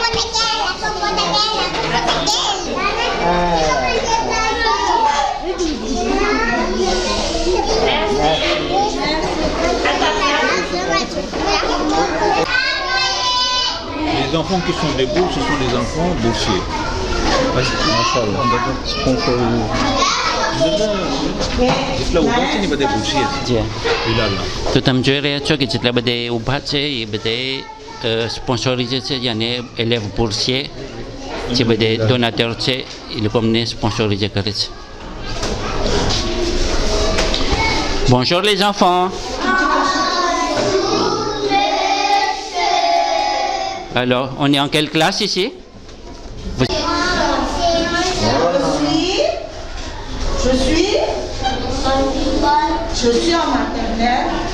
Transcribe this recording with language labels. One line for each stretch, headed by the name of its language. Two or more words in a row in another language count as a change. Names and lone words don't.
French: Les enfants qui sont debout, ce sont des enfants boursiers.
Gujarati: જેટલા ઉભા છે ને બધા બોર્સિયર છે બિલાલના. તો તમે જોઈ રહ્યા છો કે જેટલા બધા ઊભા છે એ બધા સ્પોન્સોરિઝે છે અને
French: élève boursier
Gujarati: જે બધા ડોનાટર છે એ લોકો અમને સ્પોન્સોરિઝે કરે છે.
French: Bonjour les enfants. Alors, on est en quelle classe ici? Je suis en maternelle.